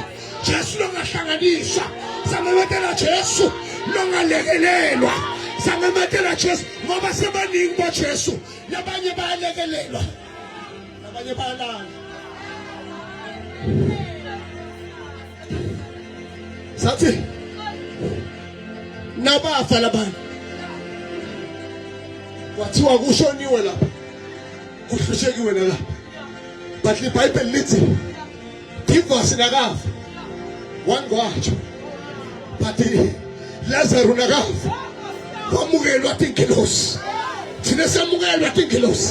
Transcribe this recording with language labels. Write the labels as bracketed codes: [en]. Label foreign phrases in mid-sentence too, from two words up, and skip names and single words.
[ss] Jesu longahlanganiswa. Samemetela Jesu longalekelelwa. Samemetela Jesu ngoba sebaningi ba Jesu labanye bayalekelelwa labanye bayalala. Sathi nabafa labantu wathiwa kushoniwe lapha kuhlushekiwe nalapha but iBhayibheli lithi Divasi nakafa wangwatsho but Lazarus nakafa wamukelwa tinkilosi thina samukelwa tinkilosi